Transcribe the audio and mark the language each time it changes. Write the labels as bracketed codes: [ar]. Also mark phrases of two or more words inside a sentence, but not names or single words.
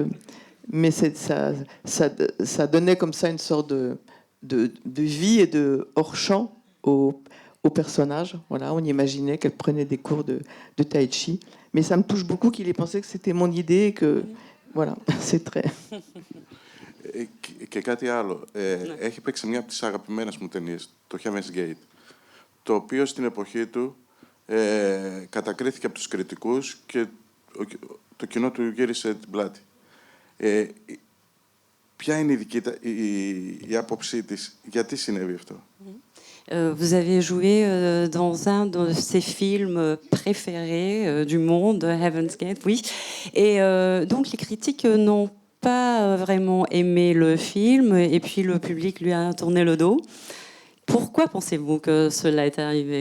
[fr] Mais ça donnait comme ça une sorte de vie et de hors-champ au personnage. Voilà, on imaginait qu'elle prenait des cours de tai chi. Mais ça me touche beaucoup qu'il ait pensé que c'était mon idée et que... Voilà, c'est très... [el] Και κάτι άλλο. Έχει παίξει μια από τις αγαπημένες μου ταινίες, το Heaven's Gate, το οποίο στην εποχή του κατακρίθηκε από τους κριτικούς και το κοινό του γύρισε την πλάτη. Ποια είναι η άποψή της, γιατί συνέβη αυτό? [fr] Vous avez joué dans un de ses films préférés du monde, Heaven's Gate, oui. Et donc les critiques n'ont pas vraiment aimé le film et puis le public lui a tourné le dos. Pourquoi pensez-vous que cela est arrivé?